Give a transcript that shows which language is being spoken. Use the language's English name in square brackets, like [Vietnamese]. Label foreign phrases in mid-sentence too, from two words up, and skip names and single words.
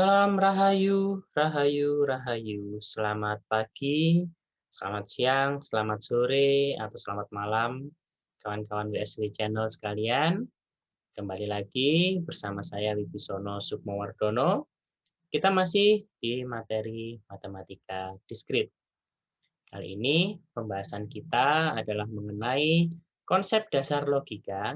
[Indonesian] Salam Rahayu, Rahayu, Rahayu. Selamat pagi, selamat siang, selamat sore, atau selamat malam, kawan-kawan WSW Channel sekalian. Kembali lagi bersama saya Wibisono Sukmowardono. Kita masih di materi matematika diskrit. Kali ini pembahasan kita adalah mengenai konsep dasar logika.